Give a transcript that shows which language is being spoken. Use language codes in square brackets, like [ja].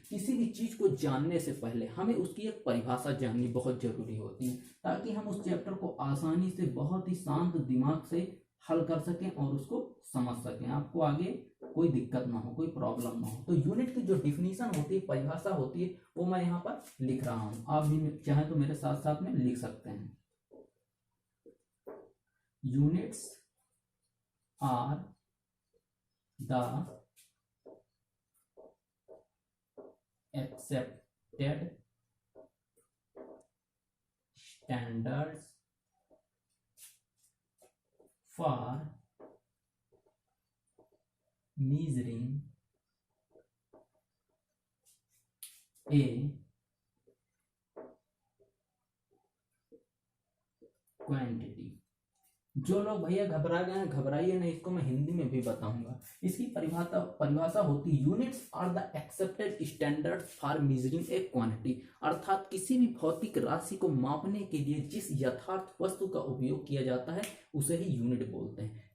[hi] किसी भी चीज को जानने से पहले हमें उसकी एक परिभाषा जाननी बहुत जरूरी होती है ताकि हम उस चैप्टर को आसानी से बहुत ही शांत दिमाग से हल कर सकें और उसको समझ सकें, आपको आगे कोई दिक्कत ना हो, कोई प्रॉब्लम ना हो। तो यूनिट की जो डिफिनीशन होती है, परिभाषा होती है, वो मैं यहाँ पर लिख रहा हूँ। आप भी चाहे तो मेरे साथ साथ में लिख सकते हैं। [en] Units are the accepted standards for measuring a quantity। [hi] जो लोग भैया घबरा गए हैं घबराइए नहीं, इसको मैं हिंदी में भी बताऊंगा। इसकी परिभाषा होती है [en] Units are the accepted standard for measuring a quantity. [hi] अर्थात किसी भी भौतिक राशि को मापने के लिए जिस यथार्थ वस्तु का उपयोग किया जाता है उसे ही यूनिट बोलते हैं।